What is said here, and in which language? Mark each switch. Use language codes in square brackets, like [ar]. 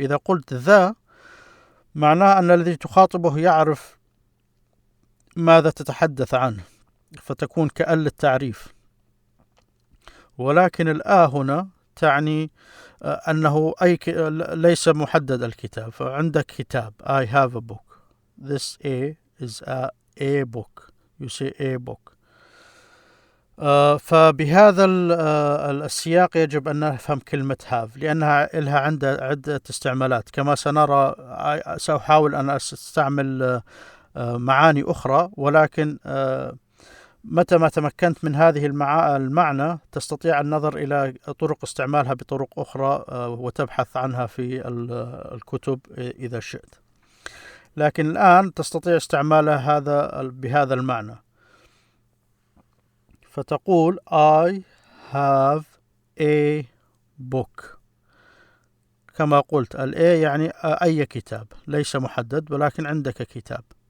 [ar] إذا قلت ذا معناه أن الذي تخاطبه يعرف ماذا تتحدث عنه، فتكون كأن للتعريف. ولكن الآ هنا تعني أنه ليس محدد الكتاب. فعندك كتاب [en] I have a book. This A is a book. You say a book. [ar] فبهذا السياق يجب أن نفهم كلمة have، لأنها لها عدة استعمالات. كما سنرى سأحاول أن أستعمل معاني أخرى، ولكن متى ما تمكنت من هذه المعنى تستطيع النظر إلى طرق استعمالها بطرق أخرى وتبحث عنها في الكتب إذا شئت. لكن الآن تستطيع استعمالها بهذا المعنى. فتقول [en] I have a book. [ar] كما قلت ال A يعني أي كتاب، ليس محدد، ولكن عندك كتاب.